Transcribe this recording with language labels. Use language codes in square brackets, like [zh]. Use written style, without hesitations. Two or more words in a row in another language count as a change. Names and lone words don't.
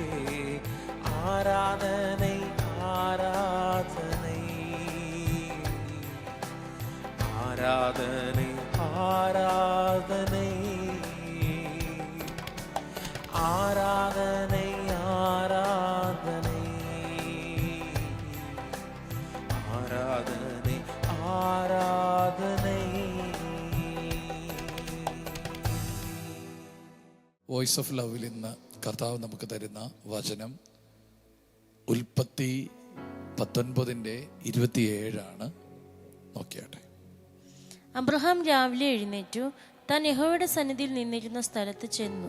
[ta] ஆராதனை ஆராதனை ஆராதனை ஆராதனை ஆராதனை ஆராதனை ஆராதனை ஆராதனை. [ml] വോയിസ് ഓഫ് ലവിൽ ഇന്ന് കർത്താവ് നമുക്ക് തരുന്ന വചനം ഉൽപ്പത്തി 19:27 നോക്കിയാട്ടെ. അബ്രഹാം രാവിലെ എഴുന്നേറ്റു താൻ യഹോവയുടെ സന്നിധിയിൽ നിന്നിരുന്ന സ്ഥലത്ത് ചെന്നു.